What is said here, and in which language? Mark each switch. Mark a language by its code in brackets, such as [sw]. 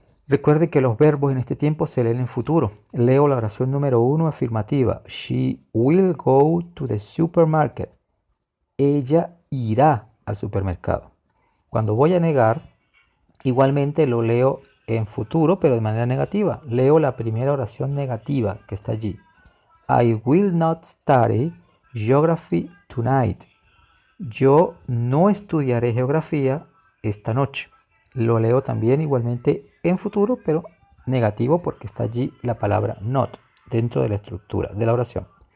[es] Recuerden que los verbos en este tiempo se leen en futuro. Leo la oración número 1 afirmativa. [en] She will go to the supermarket. [es] Ella irá al supermercado. Cuando voy a negar, Igualmente lo leo en futuro, pero de manera negativa. Leo la primera oración negativa que está allí. [en] I will not study geography tonight. [es] Yo no estudiaré geografía esta noche. Lo leo también igualmente en futuro, pero negativo porque está allí la palabra not dentro de la estructura de la oración.